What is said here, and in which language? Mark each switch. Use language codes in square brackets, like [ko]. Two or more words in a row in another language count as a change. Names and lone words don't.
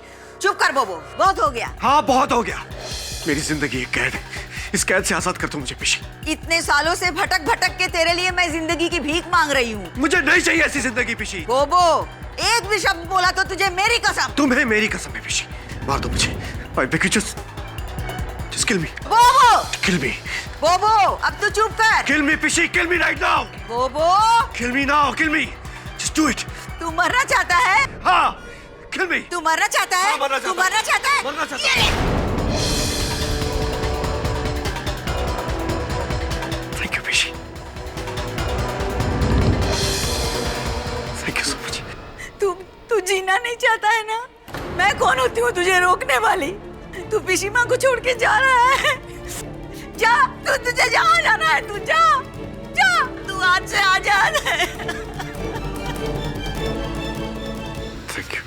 [hi] चुप कर बोबो, बहुत हो गया। हाँ बहुत हो गया। मेरी जिंदगी एक कैद है, इस कैद से आजाद कर दो मुझे पिशी। इतने सालों से भटक भटक के तेरे लिए मैं जिंदगी की भीख मांग रही हूँ। मुझे नहीं चाहिए ऐसी जिंदगी पिशी। बोबो, एक भी शब्द बोला तो तुझे मेरी कसम। तुम्हें मेरी कसम है पिशी। मार दो मुझे। [en] just kill me. [hi] बोबो, [en] Kill me. [hi] बोबो, अब तू चुप कर। [en] Kill me पिशी, kill me right now. [hi] बोबो, [en] Kill me now, kill me. Just do it. [hi] तू मरना चाहता है? हाँ, [en] kill me. [hi] तू मरना चाहता है? हाँ, मरना चाहता तू मरना चाहता है? मरना चाहता है। [en] Thank you [hi] पिशी। [en] Thank you so much. [hi] तू जीना नहीं चाहता है ना? मैं कौन होती हूँ तुझे रोकने वाली? तू पिशीमा को छोड़ के जा रहा है। जा, तुझे जहाँ जाना है तू जा, तू आज से आजाद है। [en] Thank you.